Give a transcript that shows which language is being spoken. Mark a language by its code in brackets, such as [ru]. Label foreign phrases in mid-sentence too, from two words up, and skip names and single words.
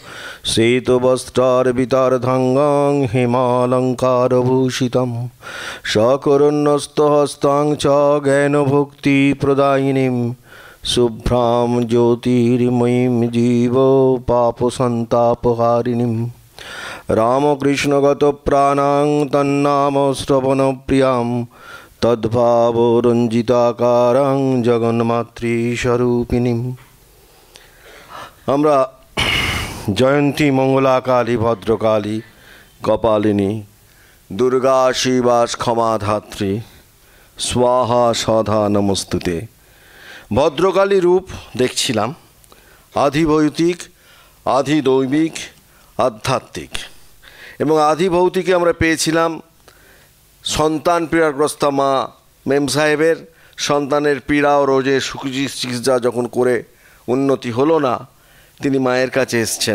[sa] श्वेतवस्त्रार्पितार्धाङ्गां हेमालङ्कारभूषितं सकरुणस्थहस्तां च ज्ञानभक्तिप्रदायिनीं शुभ्रां ज्योतिर्मयीं जीवपापसन्तापहारिणीं रामकृष्णगतप्राणां तन्नाम श्रवणप्रियां तद्भावरञ्जिताकारां जगन्मातृस्वरूपिणीं। আমরা জয়ন্তী মঙ্গলাকালী ভদ্রকালী কপালিনী দুর্গা শিবা ক্ষমাধাত্রী স্বাহা সদা [bn] নমস্তুতে ভদ্রকালী রূপ দেখছিলাম, আধিভৌতিক, আধিদৈবিক, আধ্যাত্মিক এবং আধিভৌতিকে আমরা পেয়েছিলাম সন্তান পীড়াগ্রস্ত মা মেম সাহেবের সন্তানের পীড়া ও রোজে চিকিৎসা যখন করে উন্নতি হলো না, তিনি মায়ের কাছে এসছেন।